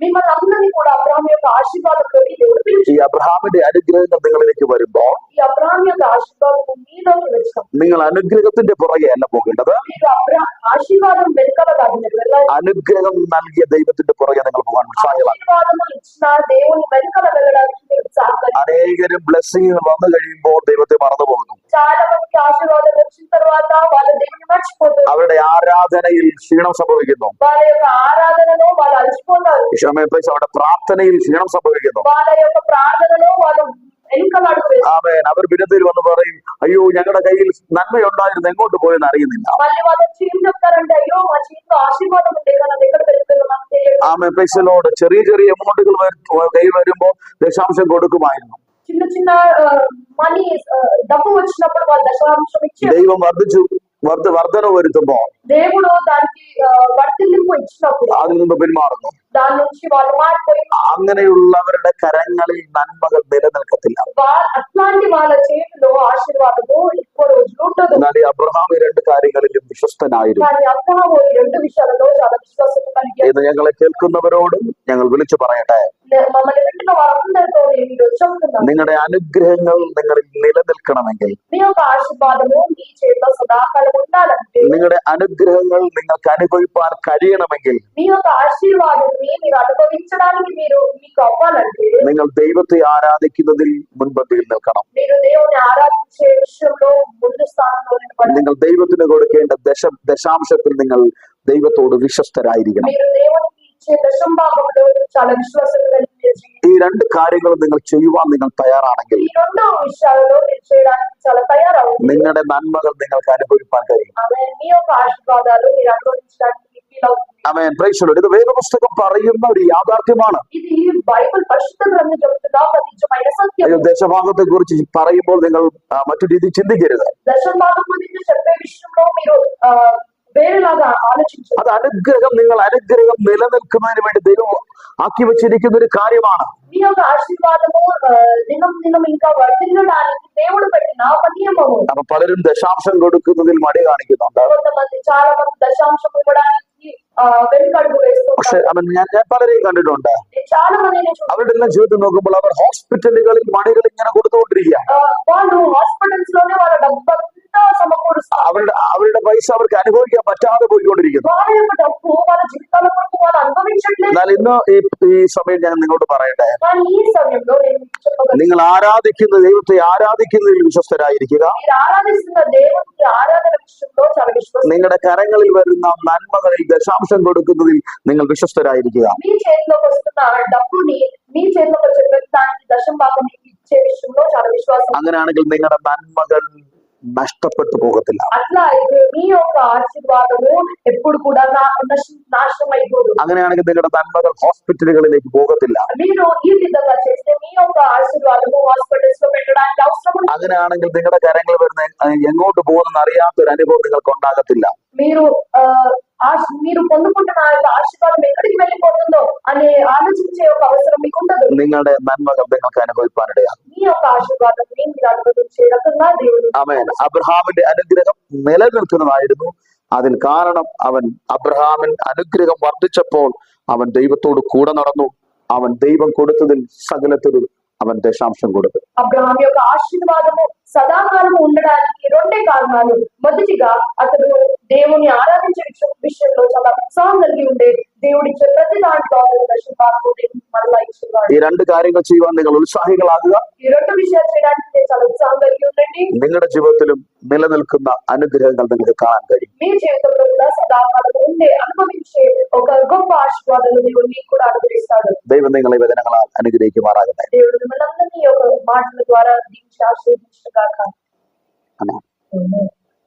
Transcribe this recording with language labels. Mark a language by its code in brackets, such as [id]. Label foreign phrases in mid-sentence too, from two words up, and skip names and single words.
[te] మిమ్మల్ని అందరినీ కూడా అబ్రహాం యొక్క ఆశీర్వాదంలోకి దేవుడు [ml] ഈ [te] పిలిచాడు. [ml] അബ്രഹാമിന്റെ അനുഗ്രഹങ്ങൾ നിങ്ങളിലേക്ക് വരുമ്പോൾ [te] ఈ అబ్రహాం యొక్క ఆశీర్వాదం మీలోకి వచ్చినప్పుడు [ml] നിങ്ങൾ അനുഗ്രഹത്തിന്റെ പുറകെ അല്ല പോകേണ്ടത്, [te] మీరు ఆశీర్వాదం వెనుకల కాదు మీరు వెళ్ళాలి. [ml] അനുഗ്രഹം നൽകിയ ദൈവത്തിന്റെ പുറകെ നിങ്ങൾ പോകാൻ ഉത്സാഹമാണ്. [te] ఆశీర్వాదము ఇచ్చిన దేవుని వెనుకల వెళ్ళడానికి మీరు ఉత్సాహపడాలి. [ml] അനേകരും ബ്ലെസ്സിങ് വന്നു കഴിയുമ്പോൾ ദൈവത്തെ മറന്നു പോകുന്നു. [te] చాలా మందికి ఆశీర్వాదం వచ్చిన తర్వాత వాళ్ళ దేవుని మర్చిపోతారు. [ml] അവരുടെ ആരാധനയിൽ ക്ഷീണം സംഭവിക്കുന്നു. [te] వాళ్ళ యొక్క ఆరాధనలో వాళ్ళు అలసిపోతారు. [ml] അവരുടെ പ്രാർത്ഥനയിൽ ക്ഷീണം സംഭവിക്കുന്നു. [te] వాళ్ళ యొక్క ప్రార్థనలో వాళ్ళు వెనుకలాడుతూ [ml] ആമേൻ. അവർ വിരുദ്ധയിൽ വന്ന് പറയും, അയ്യോ ഞങ്ങളുടെ കയ്യിൽ നന്മയുണ്ടായിരുന്നു, എങ്ങോട്ട് പോയെന്ന് അറിയുന്നില്ല. [te] మళ్ళీ వాళ్ళు వచ్చి ఏం చెప్తారంటే, అయ్యో మా చేతిలో ఆశీర్వాదం ఉంటే కదా ఎక్కడ వెళ్తుందో నాకు తెలియదు. [en] Amen. Praise the Lord. [ml] ചെറിയ എമൗണ്ടുകൾ കയ്യിൽ വരുമ്പോൾ ദശാംശം കൊടുക്കുമായിരുന്നു. [te] చిన్న చిన్న మనీ డబ్బు వచ్చినప్పుడు వాళ్ళు దశాంశం ఇచ్చి [ml] ദൈവം വർധന വരുത്തുമ്പോ [te] దేవుడు దానికి వర్తిల్లింపు ఇచ్చినప్పుడు [ml] അതിൽ നിന്ന് പിന്മാറുന്നു. [te] దాని నుంచి వాళ్ళు మారిపోయి [ml] അങ്ങനെയുള്ളവരുടെ കരങ്ങളിൽ നന്മകൾ നിലനിൽക്കത്തില്ല. [te] అట్లాంటి వాళ్ళ చేతిలో ఆశీర్వాదము ఎక్కువ రోజులు ఉండదు. [ml] എന്നാൽ ഈ അബ്രഹാം ഈ രണ്ട് കാര്യങ്ങളിലും വിശ്വസ്തനായിരുന്നു. [te] కానీ అబ్రహాము ఈ రెండు విషయాలలో చాలా విశ్వాసం కలిగి [ml] ഇത് ഞങ്ങളെ കേൾക്കുന്നവരോടും ഞങ്ങൾ വിളിച്ചു പറയട്ടെ, [te] మమ్మల్ని వింటున్న వారందరితో నేను ఈరోజు చెప్తున్నాను, [ml] നിങ്ങളുടെ അനുഗ്രഹങ്ങൾ നിങ്ങളിൽ നിലനിൽക്കണമെങ്കിൽ, [te] మీ యొక్క ఆశీర్వాదము మీ చేతిలో సదాకాలం ఉండాలంటే, [ml] നിങ്ങളുടെ അനുഗ്രഹങ്ങൾ നിങ്ങൾക്ക് അനുഭവിപ്പാൻ കഴിയണമെങ്കിൽ, [te] మీ యొక్క ఆశీర్వాదాన్ని మీరు అనుభవించడానికి మీకు అవ్వాలంటే, [ml] നിങ്ങൾ ദൈവത്തെ ആരാധിക്കുന്നതിൽ മുൻപന്തിയിൽ നിൽക്കണം. [te] మీరు దేవుని ఆరాధించే విషయంలో ముందు స్థానంలో నిలబడాలి. [ml] നിങ്ങൾ ദൈവത്തിന് കൊടുക്കേണ്ട ദശാംശത്തിൽ നിങ്ങൾ ദൈവത്തോട് വിശ്വസ്തരായിരിക്കണം. [te] మీరు దేవునికి ఇచ్చే దశం భాగంలో చాలా విశ్వాసం కలిగి [ml] ഈ രണ്ട് കാര്യങ്ങളും നിങ്ങൾ ചെയ്യുവാൻ നിങ്ങൾ തയ്യാറാണെങ്കിൽ, [te] ఈ రెండు విషయాలలో మీరు చేయడానికి చాలా తయారవుతుంది. [ml] നിങ്ങളുടെ നന്മകൾ നിങ്ങൾക്ക് അനുഭവിപ്പാൻ കഴിയും. [te] మీ యొక్క ఆశీర్వాదాలు మీరు అనుభవించడానికి ఫీల్ అవుతుంది. [en] Amen. Praise the Lord. [ml] ഇത് വേദപുസ്തകം പറയുന്ന ഒരു യാഥാർത്ഥ്യമാണ്. [te] ఇది బైబిల్ పరిశుద్ధ గ్రంథం చెప్తున్నా ఒక నిజమైన సత్యం. [ml] ദശഭാഗത്തെ കുറിച്ച് പറയുമ്പോൾ നിങ്ങൾ മറ്റു രീതിയിൽ ചിന്തിക്കരുത്. [te] దశం భాగం గురించి చెప్పే విషయంలో మీరు వేరేలాగా ఆలోచించారు. [ml] അത് അനുഗ്രഹം, നിങ്ങൾ അനുഗ്രഹം നിലനിൽക്കുന്നതിന് വേണ്ടി ദൈവം ആക്കി വെച്ചിരിക്കുന്ന ഒരു കാര്യമാണ്. [te] మీ యొక్క ఆశీర్వాదము దినం దినం ఇంకా వర్ధిల్లడానికి దేవుడు పెట్టిన ఒక నియమము. [ml] അപ്പൊ പലരും ദശാംശം കൊടുക്കുന്നതിൽ മടി കാണിക്കുന്നുണ്ട്. [te] చాలా మంది దశాంశం ఇవ్వడానికి వెనుకడుగు [ml] പക്ഷെ [te] వేస్తున్నారు. [ml] ഞാൻ പലരെയും കണ്ടിട്ടുണ്ട്. [te] చాలా మందిని [ml] അവരുടെ എല്ലാം ജീവിതം നോക്കുമ്പോൾ അവർ ഹോസ്പിറ്റലുകളിൽ മണികൾ ഇങ്ങനെ കൊടുത്തുകൊണ്ടിരിക്കുക. [te] వాళ్ళు హాస్పిటల్స్ లోనే వాళ్ళ డబ్బంతా సమకూరుస్తారు. [ml] അവരുടെ പൈസ അവർക്ക് അനുഭവിക്കാൻ പറ്റാതെ പോയിക്കൊണ്ടിരിക്കുന്നു. [te] వాళ్ళ యొక్క డబ్బు వాళ్ళ జీవితాల కొరకు వాళ్ళు అనుభవించట్లేదు. [ml] എന്നാൽ ഇന്ന് ഈ സമയം ഞാൻ നിങ്ങളോട് പറയട്ടെ, [te] కానీ ఈ సమయంలో నేను మీకు చెప్పగలను, [ml] നിങ്ങൾ ആരാധിക്കുന്ന ദൈവത്തെ ആരാധിക്കുന്നതിൽ വിശ്വസ്തരായിരിക്കുക. [te] మీరు ఆరాధిస్తున్న దేవునికి ఆరాధన విషయంలో చాలా విశ్వాసం. [ml] നിങ്ങളുടെ കരങ്ങളിൽ വരുന്ന നന്മകളിൽ ദശാംശം കൊടുക്കുന്നതിൽ നിങ്ങൾ വിശ്വസ്തരായിരിക്കുക. [te] మీ చేతిలోకి వస్తున్న డబ్బుని మీ చేతిలోకి వచ్చే దానికి దశం భాగం మీకు ఇచ్చే విషయంలో చాలా విశ్వాసం. [ml] അങ്ങനെയാണെങ്കിൽ നിങ്ങളുടെ നന്മകൾ നഷ്ടപ്പെട്ടു പോകത്തില്ല. [te] అట్లా అయితే మీ యొక్క ఆశీర్వాదము ఎప్పుడు కూడా నాశనం అయిపోదు. [ml] അങ്ങനെയാണെങ്കിൽ നിങ്ങളുടെ നന്മകൾ ഹോസ്പിറ്റലുകളിലേക്ക് പോകത്തില്ല. [te] మీరు ఈ విధంగా చేస్తే మీ యొక్క ఆశీర్వాదము హాస్పిటల్స్ లో పెట్టడానికి అవసరం ఉంది. [ml] അങ്ങനെയാണെങ്കിൽ നിങ്ങളുടെ കരങ്ങളിൽ വരുന്ന എങ്ങോട്ട് പോകുമെന്ന് അറിയാത്തൊരു അനുഭവം നിങ്ങൾക്ക് ഉണ്ടാകത്തില്ല. [te] మీరు పొందుకుంటున్న ఆ యొక్క ఆశీర్వాదం ఎక్కడికి వెళ్ళిపోతుందో అనే ఆలోచించే ఒక అవసరం మీకు ఉండదు. [ml] നിങ്ങളുടെ നന്മകൾ നിങ്ങൾക്ക് അനുഭവിക്കാനിടയാകും. [te] మీ యొక్క ఆశీర్వాదం మీరు అనుభవించే రకంగా దేవుడు. [ml] ആമേൻ. അബ്രഹാമിന്റെ അനുഗ്രഹം നിലനിൽക്കുന്നതായിരുന്നു. അതിൽ കാരണം അവൻ അബ്രഹാമിൻ അനുഗ്രഹം വർദ്ധിച്ചപ്പോൾ അവൻ ദൈവത്തോട് കൂടെ നടന്നു. അവൻ ദൈവം കൊടുത്തതിൽ സകലത്തിലും അവൻ ദശാംശം കൊടുത്തു. [te] అబ్రహాం యొక్క ఆశీర్వాదము సదాకాలము ఉండడానికి రెండే కారణాలు. మొదటిగా అతడు దేవుని ఆరాధించే విషయంలో చాలా ఉత్సాహం కలిగి ఉండే, దేవుడిచ్చే ప్రతి దాంట్లో అతడు దశభాగము మరలా ఇచ్చేవాడు. [ml] ഈ രണ്ട് കാര്യങ്ങൾ ചെയ്യുവാൻ നിങ്ങൾ ഉത്സാഹികളാകുക. [te] ఈ రెండు విషయాలు చేయడానికి నేను చాలా ఉత్సాహం కలిగి ఉండండి. [ml] നിങ്ങളുടെ ജീവിതത്തിലും നിലനിൽക്കുന്ന അനുഗ്രഹങ്ങൾ നിങ്ങൾക്ക് കാണാൻ കഴിയും. [te] మీ జీవితంలో కూడా సదాకాలము ఉండే అనుభవించే ఒక గొప్ప ఆశీర్వాదాలు దేవుడు మీకు కూడా అనుగ్రహిస్తాడు. [ml] ദൈവം നിങ്ങളെ വചനങ്ങളാൽ അനുഗ്രഹിക്കുമാറാകട്ടെ. [te] దేవుడు మిమ్మల్ని అందరినీ ఒక మాటల ద్వారా దీవించి ఆశీర్వదించుగాక. [ml] ആമേൻ. [te] ఆమేన్.